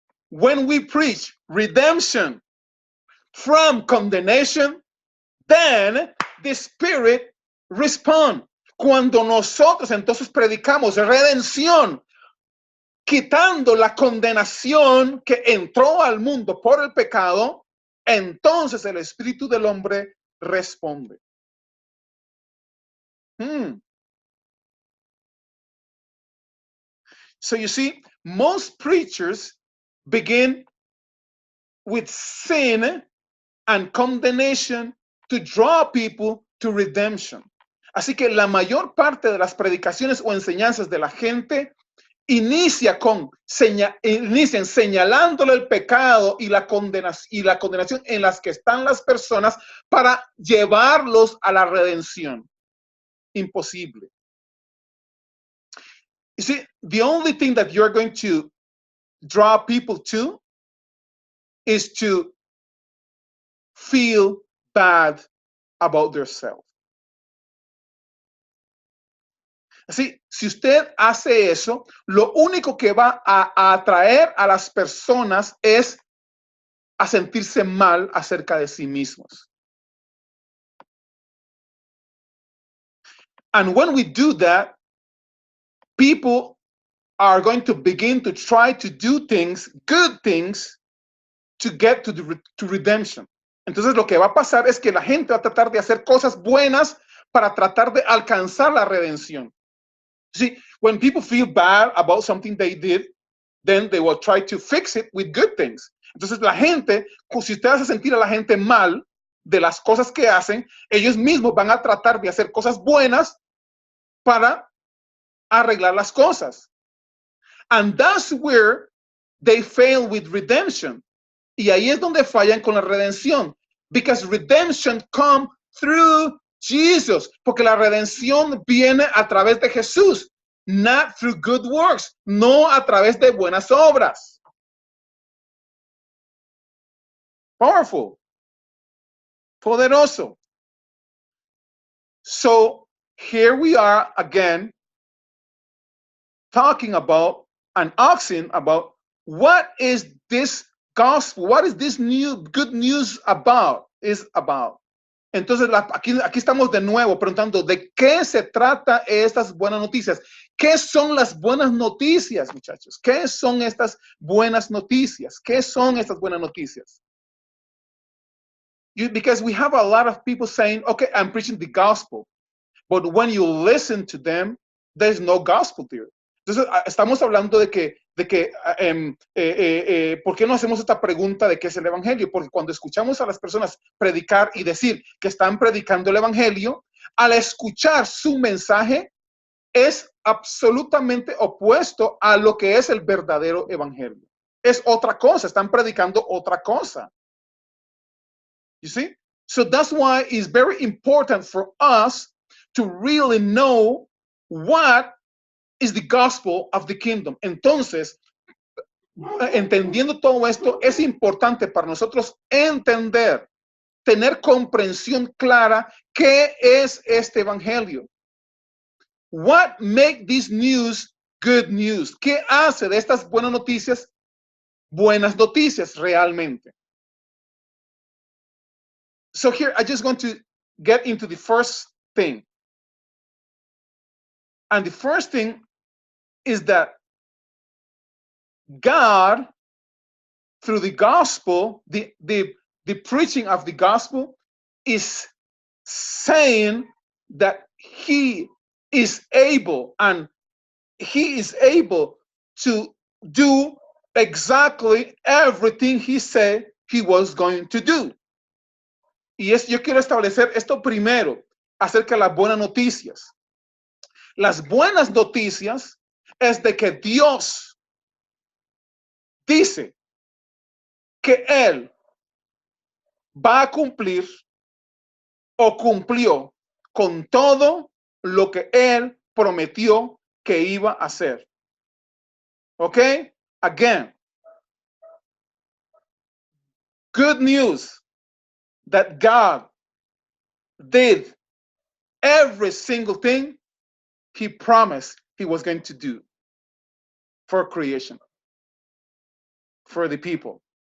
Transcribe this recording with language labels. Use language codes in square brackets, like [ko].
[en] When we preach redemption from condemnation, then the spirit responds. [es] Cuando nosotros entonces predicamos redención, quitando la condenación que entró al mundo por el pecado, entonces el espíritu del hombre responde. [en] So you see, most preachers begin with sin and condemnation to draw people to redemption. [es] Así que la mayor parte de las predicaciones o enseñanzas de la gente inician señalándole el pecado y la condenación en las que están las personas para llevarlos a la redención. Imposible. [en] You see, the only thing that you're going to draw people to is to feel bad about themselves. [es] Así, si usted hace eso, lo único que va a atraer a las personas es a sentirse mal acerca de sí mismos. [en] And when we do that, people are going to begin to try to do things, good things, to get to redemption. [es] Entonces lo que va a pasar es que la gente va a tratar de hacer cosas buenas para tratar de alcanzar la redención. [en] See, when people feel bad about something they did, then they will try to fix it with good things. [es] Entonces la gente, si usted hace sentir a la gente mal de las cosas que hacen, ellos mismos van a tratar de hacer cosas buenas para arreglar las cosas. [en] And that's where they fail with redemption. [es] Y ahí es donde fallan con la redención. [en] Because redemption comes through Jesus. [es] Porque la redención viene a través de Jesús. [en] Not through good works. [es] No a través de buenas obras. [en] Powerful. [es] Poderoso. [en] So here we are again talking about and asking about what is this gospel, what is this new good news about, is about. [es] Entonces aquí estamos de nuevo preguntando de qué se trata estas buenas noticias. ¿Qué son las buenas noticias, muchachos? ¿Qué son estas buenas noticias? ¿Qué son estas buenas noticias? [en] Because we have a lot of people saying, okay, I'm preaching the gospel. But when you listen to them, there's no gospel there. [es] Entonces, estamos hablando de que ¿por qué no hacemos esta pregunta de qué es el evangelio? Porque cuando escuchamos a las personas predicar y decir que están predicando el evangelio, al escuchar su mensaje, es absolutamente opuesto a lo que es el verdadero evangelio. Es otra cosa, están predicando otra cosa. [en] You see? So that's why it's very important for us to really know what is the gospel of the kingdom. [es] Entonces, entendiendo todo esto, es importante para nosotros entender, tener comprensión clara qué es este evangelio. [en] What make this news good news? [es] ¿Qué hace de estas buenas noticias realmente? [en] So here, I just want to get into the first thing. And the first thing is that God, through the gospel, the preaching of the gospel, is saying that he is able, and he is able to do exactly everything he said he was going to do. [es] Y yo quiero establecer esto primero acerca de las buenas noticias. Las buenas noticias es de que Dios dice que Él va a cumplir o cumplió con todo lo que Él prometió que iba a hacer. ¿Ok? [en] Again, good news that God did every single thing he promised he was going to do for creation, for the people.